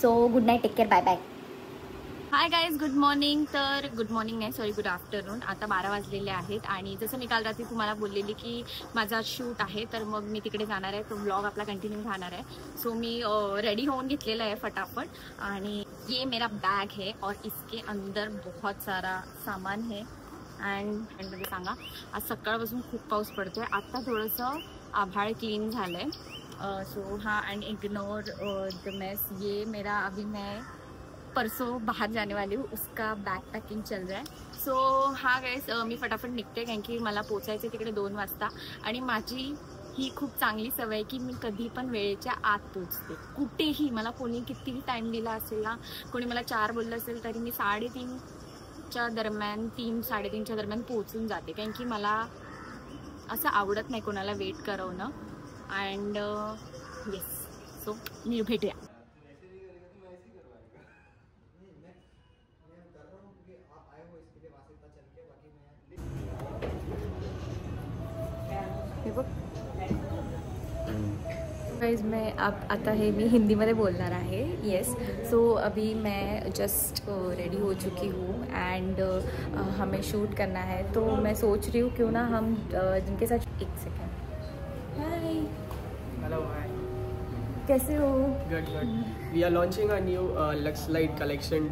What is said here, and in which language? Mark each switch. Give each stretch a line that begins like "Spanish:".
English: So good night, take care, bye bye. Hi guys, good morning.
Marathi: तर
English: good morning
Marathi: नाही,
English: Sorry, good afternoon.
Marathi: आता 12 वाजलेले आहेत आणि जसं मी काल रात्री तुम्हाला बोललेली की माझा शूट आहे, तर मग मी तिकडे जाणार आहे. तो व्लॉग आपला कंटिन्यू राहणार आहे. सो मी रेडी होऊन घेतलेला आहे फटाफट.
Hindi: आणि ये मेरा बैग है और इसके अंदर बहुत सारा सामान है.
Marathi: अँड मध्ये सांगा, आज सकाळपासून खूप पाऊस पडतोय. आता थोडंसं आभाळ क्लीन झालं आहे.
English: So हाँ, and ignore the mess.
Hindi: ये मेरा अभी मैं परसों बाहर जाने वाली हूँ, उसका बैग पैकिंग चल रहा है.
Marathi: सो हाँ गाइस, मी फटाफट निघते कारण की मला पोचायचं तिकडे 2 वाजता. आणि माझी ही खूप चांगली सवय आहे की मी कधी पण वेळेच्या आत पोचते कुठेही. मला कोणी कितीही टाईम दिला असेल ना, कोणी मला 4 बोललं असेल तरी मी 3:30च्या दरम्यान, 3-3:30च्या दरम्यान पोचून जाते. कारण की मला असं आवडत नाही कोणाला वेट करवणं. अँड येस, सो मी भेटूया.
Hindi: गाइज मैं आता है, मैं हिंदी में बोलना है. येस, सो अभी मैं जस्ट रेडी हो चुकी हूँ एंड हमें शूट करना है. तो मैं सोच रही हूँ क्यों ना हम जिनके साथ, 1 सेकेंड.
English: hi, hello, hi,
Hindi: कैसे हो?
English: Good good. We are launching a new Lux Light collection.